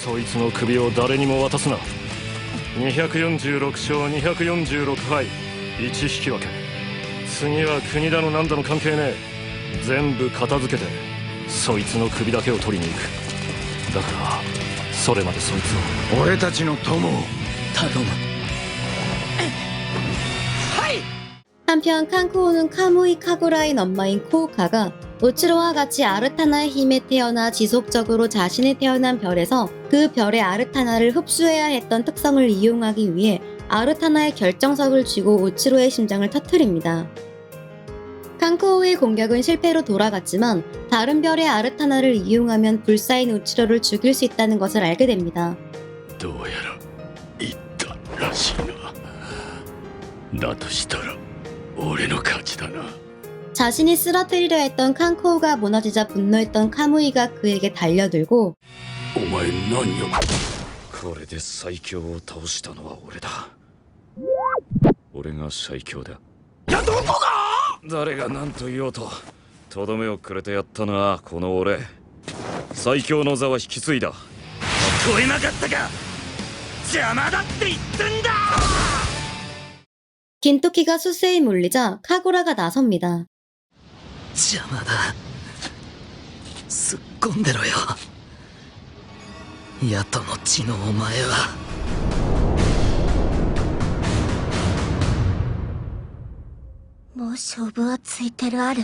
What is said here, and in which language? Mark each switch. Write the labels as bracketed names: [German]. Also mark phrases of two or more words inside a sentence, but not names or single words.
[Japanese] そいつの首を誰にも渡すな。246勝246敗1引き分け。次は国だのなんだの関係ねえ。全部片付けてそいつの首だけを取りに行く。だからそれまでそいつを。俺たちの友を頼む。 [Korean] 한편 칸쿠오는 카무이 카구라의 엄마인 코우카가 우츠로와 같이 아르타나의 힘에 태어나 지속적으로 자신이 태어난 별에서 그 별의 아르타나를 흡수해야 했던 특성을 이용하기 위해 아르타나의 결정석을 쥐고 우츠로의 심장을 터뜨립니다. 칸쿠오의 공격은 실패로 돌아갔지만 다른 별의 아르타나를 이용하면 불사인 우츠로를 죽일 수 있다는 것을 알게 됩니다. [Japanese] どうやら言ったらしいな。だとしたら俺の勝ちだな。 [Korean] 자신이 쓰러뜨리려 했던 칸쿠오가 무너지자 분노했던 카무이가 그에게 달려들고 [Japanese] お前何を。これで最強を倒したのは俺だ。俺が最強だ。いやどこだ。誰が何と言おうととどめをくれてやったな。この俺最強の座は引き継いだ。聞こえなかったか。邪魔だって言ってんだ。 [Korean] 긴토키가 수세에 몰리자 카구라가 나섭니다. [Japanese] 邪魔だ。突っ込んでろよ。ヤトの血のお前は。もう勝負はついてるある。